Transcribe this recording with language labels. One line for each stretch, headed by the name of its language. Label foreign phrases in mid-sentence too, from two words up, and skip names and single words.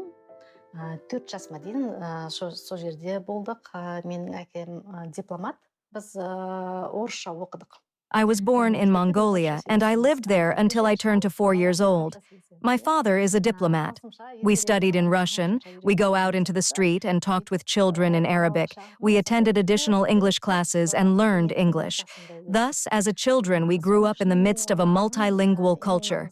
Kazakh: 4 жасыма дейін сол жерде болдық. Менің әкем дипломат. Біз орысша оқыдық.
English: I was born in Mongolia, and I lived there until I turned to 4 years old. My father is a diplomat. We studied in Russian, we go out into the street and talked with children in Arabic, we attended additional English classes and learned English. Thus, as a children, we grew up in the midst of a multilingual culture.